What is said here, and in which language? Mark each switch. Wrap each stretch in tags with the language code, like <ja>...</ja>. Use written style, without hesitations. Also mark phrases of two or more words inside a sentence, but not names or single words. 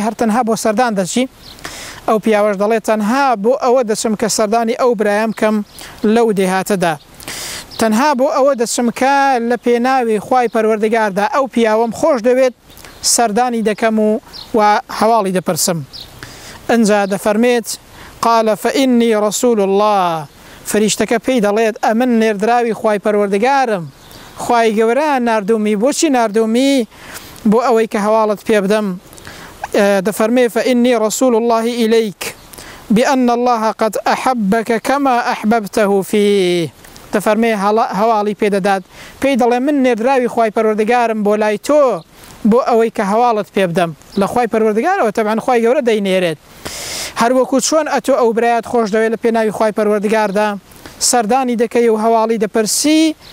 <ckb>هەر تەنها بۆ سەردان دەچی ئەو پیاوەش دەڵێت تەنها بۆ ئەوە دەچم کە سەردانی ئەو برایەم کەم لەو دێهاتەدا تەنها بۆ ئەوە دەچم کە لە پێناوی خوای پەروەردگاردا ئەو پیاوەم خۆش دەوێت سەردانی دەکەم و هەواڵی دەپرسم ئەنجا دەفەرمێت</ckb> <ar>قال فإني رسول الله</ar> <ckb>فریشتەکە پێی دەڵێت ئەمن نێردراوی خوای پەروەردگارم خوای گەورە ناردومی بۆچی ناردومی بۆ ئەوەی کە هەواڵت پێ بدەم دەفەرمێ</ckb> <ar>فإني رسول الله إليك بأن الله قد أحبك كما أحببته فيه</ar> <ckb>دەفەرمێ هەواڵی پێدەدات پێی دەڵێ من نێردراوی خوای پەروەردگارم بۆ لای تۆ بۆ ئەوەی کە هەواڵت پێ بدەم لە خوای پەروەردگارەوە تەبعاً خوای گەورە دەینێرێت هەروەکو چۆن ئەتۆ ئەو برایەت خۆش دەوێت لە پێناوی خوای پەروەردگاردا سەردانی دەکەی و هەواڵی دەپرسی</ckb>